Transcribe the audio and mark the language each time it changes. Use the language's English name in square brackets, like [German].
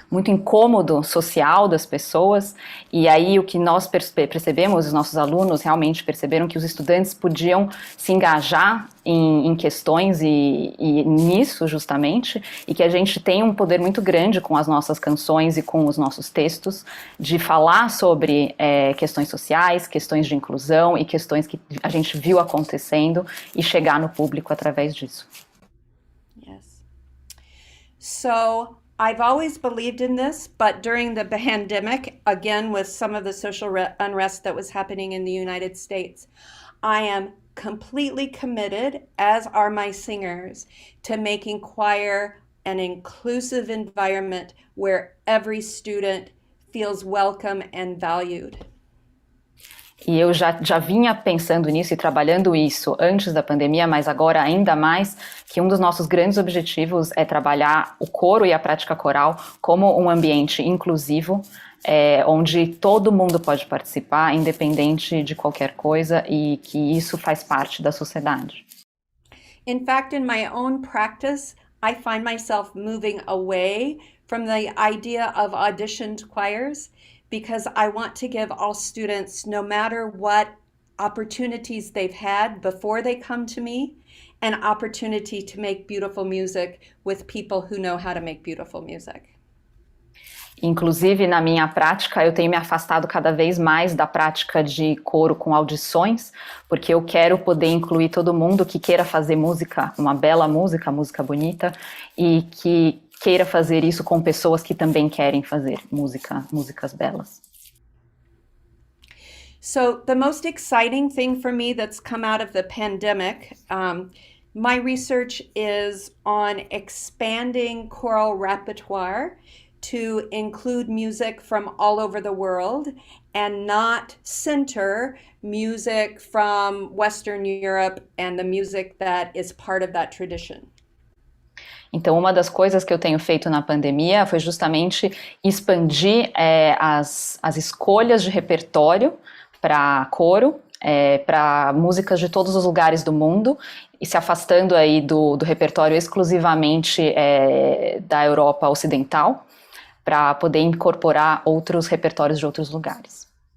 [Portuguese] incômodo social das pessoas, e aí o que nós percebemos, os nossos alunos realmente perceberam que os estudantes podiam se engajar em questões e nisso justamente, e que a gente tem um poder muito grande com as nossas canções e com os nossos textos, de falar sobre questões sociais, questões de inclusão e questões que a gente viu acontecendo e chegar no público através disso. [English] Yes. So I've always believed in this, but during the pandemic, again with some of the social unrest that was happening in the United States, I am completely committed, as are my singers, to making choir an inclusive environment where every student feels welcome and valued. [Portuguese] E eu já vinha pensando nisso e trabalhando isso antes da pandemia, mas agora ainda mais, que um dos nossos grandes objetivos é trabalhar o coro e a prática coral como um ambiente inclusivo, onde todo mundo pode participar, independente de qualquer coisa, e que isso faz parte da sociedade. [English] In fact, in my own practice, I find myself moving away from the idea of auditioned choirs, because I want to give all students, no matter what opportunities they've had before they come to me, an opportunity to make beautiful music with people who know how to make beautiful music. [Portuguese] Inclusive, na minha prática, eu tenho me afastado cada vez mais da prática de coro com audições, porque eu quero poder incluir todo mundo que queira fazer música, uma bela música bonita, e que queira fazer isso com pessoas que também querem fazer músicas belas. [English] So the most exciting thing for me that's come out of the pandemic, my research is on expanding choral repertoire to include music from all over the world and not center music from Western Europe and the music that is part of that tradition. [Portuguese] Então, uma das coisas que eu tenho feito na pandemia foi justamente expandir as escolhas de repertório para coro, para músicas de todos os lugares do mundo, e se afastando aí do repertório exclusivamente da Europa Ocidental, para poder incorporar outros repertórios de outros lugares.